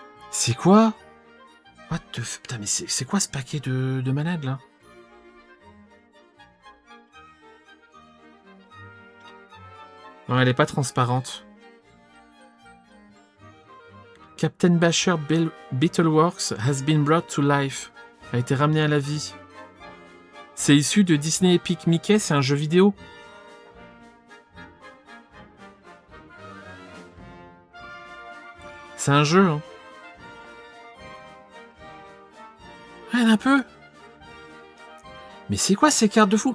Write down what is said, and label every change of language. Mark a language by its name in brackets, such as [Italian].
[French] C'est quoi? [English] What the [French] putain, mais c'est quoi ce paquet de malades, là? Non, elle est pas transparente. [English] Captain Basher Beetleworks has been brought to life. [French] A été ramené à la vie. C'est issu de Disney Epic Mickey, c'est un jeu vidéo. C'est un jeu, hein. Regarde un peu. Mais c'est quoi ces cartes de fou?